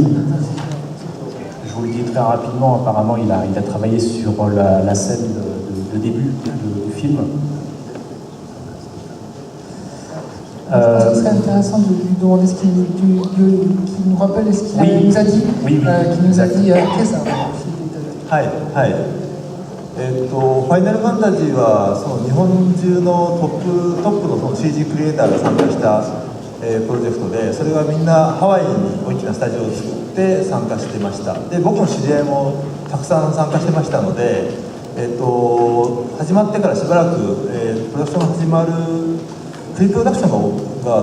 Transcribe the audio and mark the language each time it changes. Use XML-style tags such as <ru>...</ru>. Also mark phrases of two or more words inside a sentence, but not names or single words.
<fr>Je vous le dis très rapidement, apparemment il a travaillé sur la scène de début du film. Je pense que ce serait intéressant de lui demander ce qu'il nous rappelle ce qu'il nous a dit. Oui. Qu'il nous a dit après ça.</fr> <ja>はいはい。ファイナルファンタジーはその日本中のトップのその CG クリエイターが参加した、プロジェクトで、それがみんなハワイに大きなスタジオを作って参加してました。で僕の知り合いもたくさん参加してましたので、始まってからしばらく、プロダクションが始まるプリプロダクションが</ja>